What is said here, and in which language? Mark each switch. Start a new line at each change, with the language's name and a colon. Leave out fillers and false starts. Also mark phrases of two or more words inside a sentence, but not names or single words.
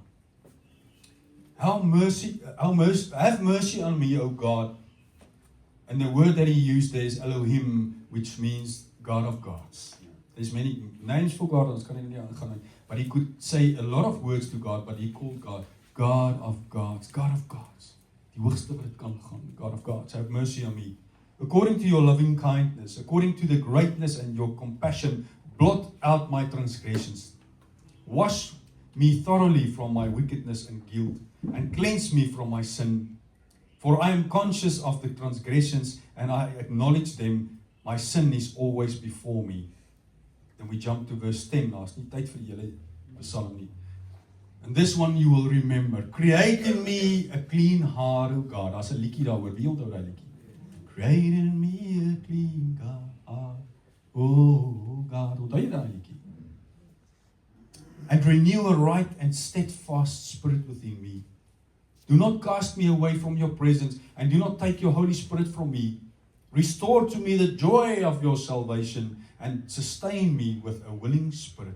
English: Have mercy on me, O God. And the word that he used there is Elohim, which means God of gods. There's many names for God, but he could say a lot of words to God, but he called God God of gods, God of gods.
Afrikaans: Die hoogste wat dit kan gaan,
English: God of gods, have mercy on me. According to your loving kindness, according to the greatness and your compassion, blot out my transgressions. Wash me thoroughly from my wickedness and guilt, and cleanse me from my sin. For I am conscious of the transgressions, and I acknowledge them. My sin is always before me. Then we jump to verse 10.
Afrikaans: Daar's nie tyd vir julle Psalm nie.
English: And this one you will remember. Create in me a clean heart, O God.
Afrikaans: Daar's 'n liedjie daaroor. Wie onthou daai liedjie?
English: Create in me a clean heart, O God.
Afrikaans: Onthou jy daai liedjie?
English: And renew a right and steadfast spirit within me. Do not cast me away from your presence, and do not take your Holy Spirit from me. Restore to me the joy of your salvation, and sustain me with a willing spirit.